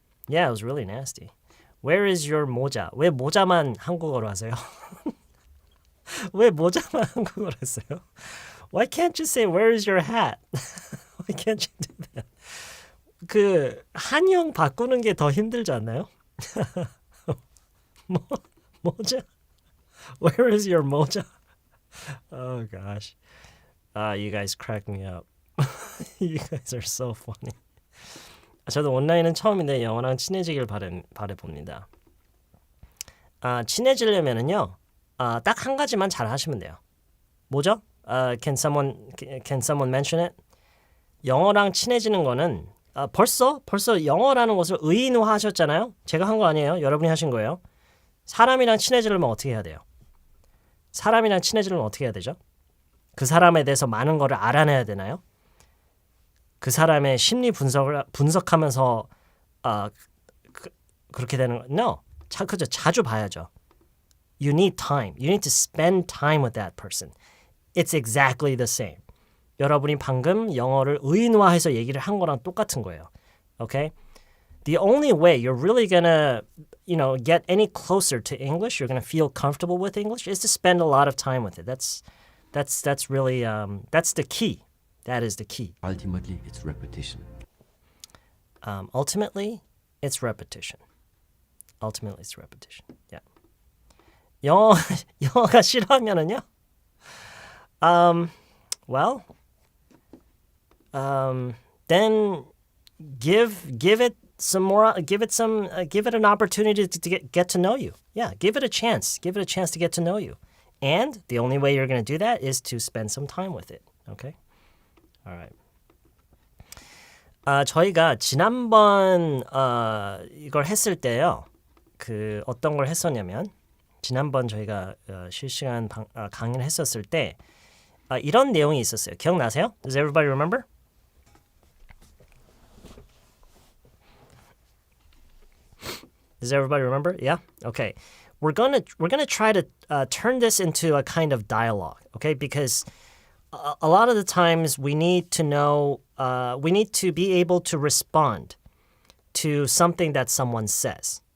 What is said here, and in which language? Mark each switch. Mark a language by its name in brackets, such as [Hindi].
[English] Yeah, it was really nasty. Where is your 모자? [Korean] 왜 모자만 한국어로 하세요? 왜 모자만 한국어로 했어요? [English] Why can't you say where is your hat? Why can't you do that? [Korean] 그 한영 바꾸는 게 더 힘들지 않나요? 모자? [English] Where is your 모자? Oh gosh. You guys crack me up. You guys are so funny. [Korean] 저도 온라인은 처음인데 영어랑 친해지길 바라봅니다. 친해지려면은요. 딱 한 가지만 잘 하시면 돼요. 뭐죠? [English] Can someone mention it? [Korean] 영어랑 친해지는 거는 벌써 영어라는 것을 의인화하셨잖아요. 제가 한 거 아니에요. 여러분이 하신 거예요. 사람이랑 친해지려면 어떻게 해야 돼요? 사람이랑 친해지려면 어떻게 해야 되죠? 그 사람에 대해서 많은 거를 알아내야 되나요? 그 사람의 심리 분석하면서 그렇게 되는 거? [English] No. [Korean] 그죠. 자주 봐야죠. [English] You need time. You need to spend time with that person. It's exactly the same. [Korean] 여러분이 방금 영어를 의인화해서 얘기를 한 거랑 똑같은 거예요. [English] Okay? The only way you're really gonna, get any closer to English, you're gonna feel comfortable with English, is to spend a lot of time with it. That's really that's the key. That is the key. Ultimately, it's repetition. Ultimately, it's repetition. Ultimately, it's repetition. [Korean] Yeah. 영어가 싫어하면은요. [English] Then give it some more. Give it an opportunity to get to know you. Yeah, give it a chance. Give it a chance to get to know you. And the only way you're going to do that is to spend some time with it. Okay. All right. [Korean] 저희가 지난번 이걸 했을 때요. 그 어떤 걸 했었냐면 지난번 저희가 실시간 강의를 했었을 때 이런 내용이 있었어요. 기억나세요? [English] Does everybody remember? Does everybody remember? Yeah? Okay. We're gonna try to turn this into a kind of dialogue, okay? Because a lot of the times we need to know, we need to be able to respond to something that someone says.